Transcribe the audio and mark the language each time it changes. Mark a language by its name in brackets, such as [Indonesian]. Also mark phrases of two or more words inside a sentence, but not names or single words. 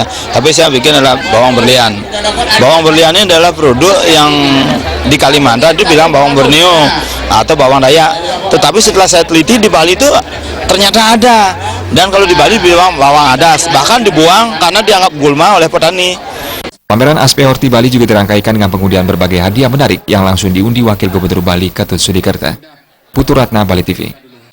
[Indonesian] Tapi saya bikin adalah bawang berlian. Bawang berlian ini adalah produk yang di Kalimantan itu bilang bawang Borneo atau bawang Dayak. Tetapi setelah saya teliti di Bali itu ternyata ada. Dan kalau di Bali bilang bawang adas, bahkan dibuang karena dianggap gulma oleh petani. Pameran Aspe Horti Bali juga dirangkaikan dengan pengundian berbagai hadiah menarik yang langsung diundi Wakil Gubernur Bali Ketut Sudikerta. Putu Ratna, Bali TV.